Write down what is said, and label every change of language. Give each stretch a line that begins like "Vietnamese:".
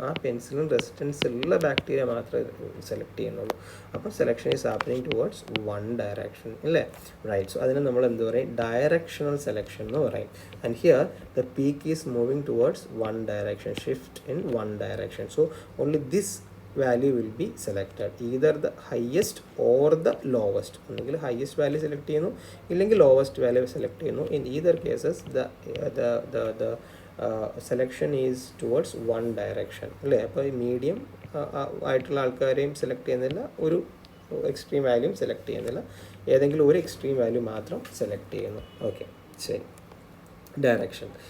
Malayalam: ആ penicillin resistance ഉള്ള bacteria മാത്രമേ സെലക്ട് ചെയ്യുന്നുള്ളൂ. അപ്പോൾ
English: selection is happening towards one direction
Malayalam: അല്ലേ?
English: Right. So
Malayalam: അതിന് നമ്മൾ എന്ത് പറയും? ഡയറക്ഷണൽ സെലക്ഷൻ എന്ന് പറയും.
English: And here the peak is moving towards one direction, shift in one direction. So only this value will be selected, either the highest or the lowest.
Malayalam: ഒന്നെങ്കിൽ highest value select ചെയ്യുന്നു, ഇല്ലെങ്കിൽ lowest value select ചെയ്യുന്നു.
English: In either cases the selection is towards one direction
Malayalam: അല്ലേ? അപ്പോൾ medium ആയിട്ടുള്ള ആൾക്കാരെയും select ചെയ്യുന്നില്ല, ഒരു എക്സ്ട്രീം വാല്യൂം സെലക്ട് ചെയ്യുന്നില്ല, ഏതെങ്കിലും ഒരു എക്സ്ട്രീം വാല്യൂ മാത്രം സെലക്ട് ചെയ്യുന്നു. ഓക്കെ, ശരി. ഡയറക്ഷൻ.